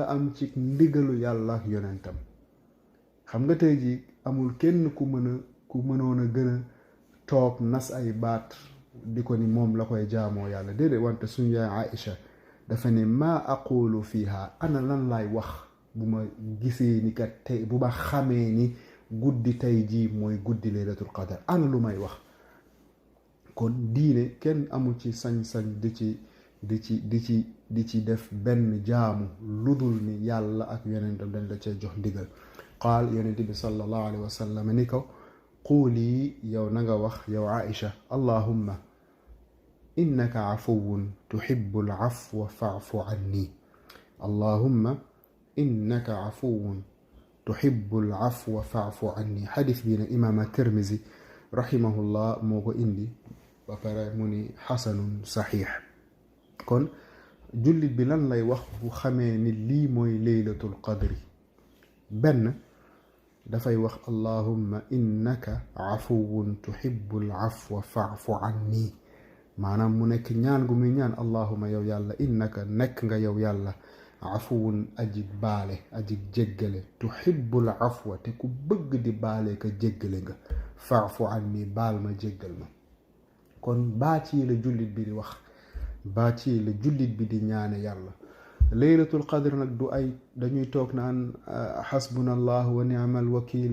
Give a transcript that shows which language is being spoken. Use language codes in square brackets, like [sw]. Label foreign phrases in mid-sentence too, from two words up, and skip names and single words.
[wo] am ci ndigalu yàlla ak yonentam xam nga tey ji amul kenn ku mënoon a gën a toog nas ay baat di ko ni moom la koy jaamoo yàlla déedéet wante suñu yaay Aïcha dafa ne [ar] ما أقول فيها [wo] ana lan laay wax bu ma gisee ni kat tey bu ma xamee ni guddi tey jii mooy guddi [ar] ليلة القدر [wo] ana lu may wax kon diine kenn amul ci sañ-sañ di ci def benn jaamu ludul ni yàlla ak yonentam dañ la cee jox ndigal qaal yonent bi [ar] صلى الله عليه وسلم [wo] ni ko quuli yow na nga wax yow Aïcha [ar] اللهم إنك عفو تحب العفو فاعف عني اللهم إنك عفو تحب العفو فاعف عني [wo] xadis bii nag imaam at-Tirmizi rahimahullah moo ko indi ba pare mu ni [ar] حسن صحيح [wo] kon jullit bi lan lay wax bu xamee ni lii mooy [ar] ليلة القدر [wo] benn dafay wax [ar] اللهم إنك عفو تحب العفو فاعف عني [wo] maanaam mu nekk ñaan gu muy ñaan allahumma yow yàlla innaka nekk nga yow yàlla afuwun aji baale aji jéggale [ar] تحب العفو [wo] te ku bëgg di baale ka jéggale nga [ar] فاعف عني [wo] baal ma jéggal ma kon baat yi la jullit bi di wax baat yi la jullit bi di ñaane yàlla [ar] ليلة القدر [wo] nag du ay dañuy toog naan [ar] حسبنا الله ونعم الوكيل